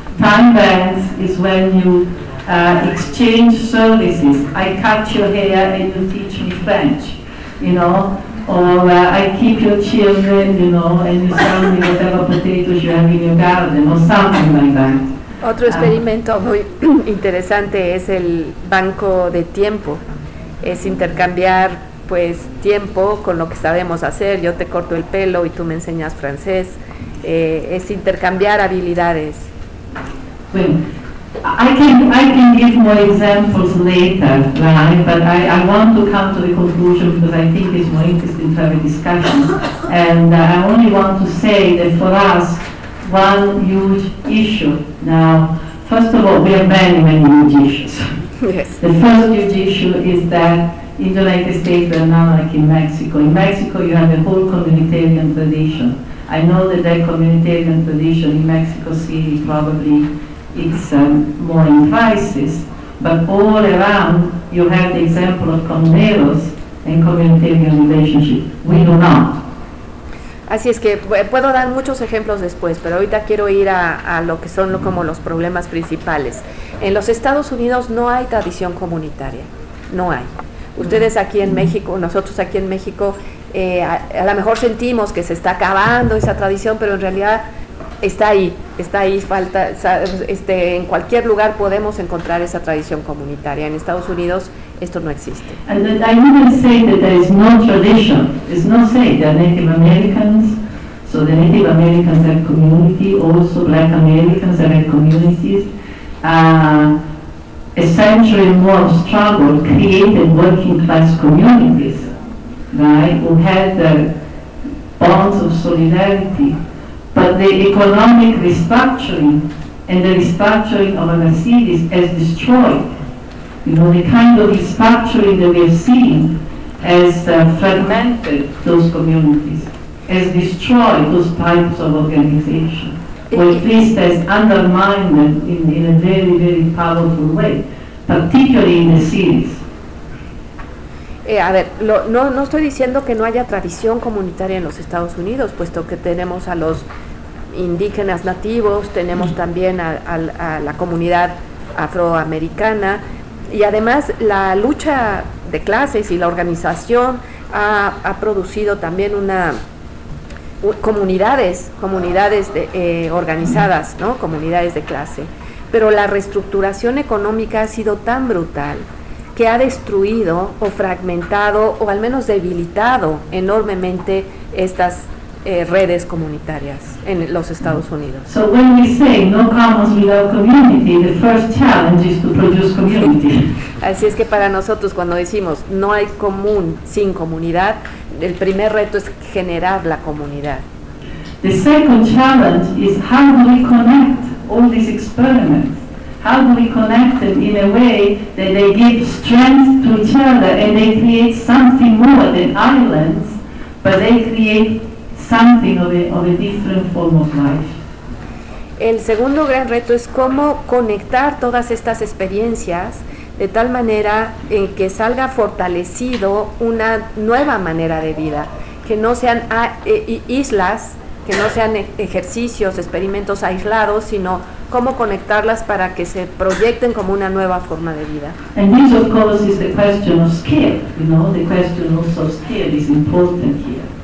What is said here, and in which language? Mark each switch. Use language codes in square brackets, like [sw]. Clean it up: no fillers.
[en] Time banks is when you exchange services. I cut your hair and you teach me French, you know. Or I keep your children, you know, and you sell me whatever potatoes you have in your garden, or something like that. [es] Otro experimento muy interesante es el banco de tiempo. Es intercambiar, pues, tiempo con lo que sabemos hacer. Yo te corto el pelo y tú me enseñas francés. Es intercambiar habilidades. [en] Bueno, I can give more examples later, right? But I want to come to the conclusion because I think it's more interesting to have a discussion. And I only want to say that for us, one huge issue now. First of all, we have many, many huge issues. Yes. The first huge issue is that in the United States, we are now like in Mexico. In Mexico, you have a whole communitarian tradition. I know that communitarian tradition in Mexico City probably is more in crisis, but all around, you have the example of comuneros and communitarian relationship. We do not. [es] Así es que puedo dar muchos ejemplos después, pero ahorita quiero ir a lo que son como los problemas principales. En los Estados Unidos no hay tradición comunitaria, no hay. Ustedes aquí en México, nosotros aquí en México, A lo mejor sentimos que se está acabando esa tradición, pero en realidad está ahí, falta, en cualquier lugar podemos encontrar esa tradición comunitaria. En Estados Unidos esto no existe. [en] And that I wouldn't say that there is no tradition. It's not say that Native Americans, so the Native Americans have community, also Black Americans have communities. A century and more of struggle created working class communities, right, who had the bonds of solidarity. But the economic restructuring and the restructuring of our cities has destroyed. You know, the kind of restructuring that we have seen has fragmented those communities, has destroyed those types of organization, or at least has undermined them in a very, very powerful way, particularly in the cities. [es] A ver, no estoy diciendo que no haya tradición comunitaria en los Estados Unidos, puesto que tenemos a los indígenas nativos, tenemos también a la comunidad afroamericana, y además la lucha de clases y la organización ha producido también una comunidades de, organizadas, ¿no? Comunidades de clase. Pero la reestructuración económica ha sido tan brutal que ha destruido o fragmentado o al menos debilitado enormemente estas redes comunitarias en los Estados Unidos. [en] So when we say no commons without community, the first challenge is to produce community. [es] Así es que para nosotros cuando decimos no hay común sin comunidad, el primer reto es generar la comunidad. [en] The second challenge is how do we connect all these experiments? How do we connect them in a way that they give strength to each other and they create something more than islands, but they create something of a different form of life. [es] El segundo gran reto es cómo conectar todas estas experiencias de tal manera en que salga fortalecido una nueva manera de vida, que no sean islas, que no sean ejercicios, experimentos aislados, sino cómo conectarlas para que se proyecten como una nueva forma de vida. [en] And this, of course, is the question of scale, you know, the question also of scale is important here.